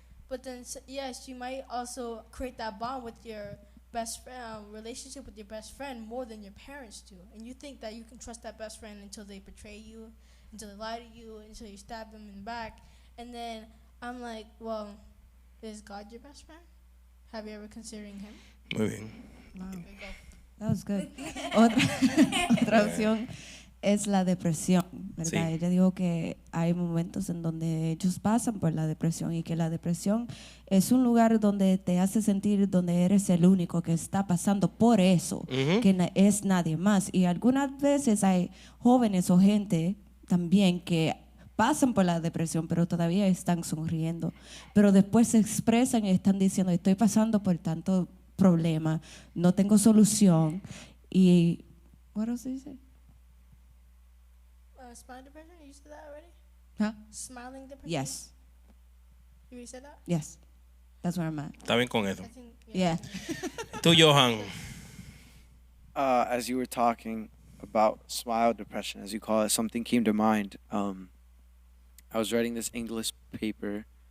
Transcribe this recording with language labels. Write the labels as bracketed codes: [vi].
[en] But then, yes, you might also create that bond with your best friend, relationship with your best friend more than your parents do. And you think that you can trust that best friend until they betray you, until they lie to you, until you stab them in the back. And then I'm like, well, is God your best friend? Have you ever considered him? [es] Muy bien. [en] Wow. There you go. That was good. [es] Otra opción es la depresión, ¿verdad? Sí. Ella dijo que hay momentos en donde ellos pasan por la depresión, y que la depresión es un lugar donde te hace sentir donde eres el único que está pasando por eso, que es nadie más. Y algunas veces hay jóvenes o gente también que pasan por la depresión, pero todavía están sonriendo. Pero después se expresan y están diciendo, estoy pasando por tanto problema, no tengo solución. [en] Y, what else did you say? Smiling depression, you said that already? Huh? Smiling depression? Yes, You already said that? yes. That's where I'm at. [es] Está bien con eso. [en] I think, Yeah. [es] Tú, Johan. [en] As you were talking about smile depression, as you call it, something came to mind. I was writing this English paper,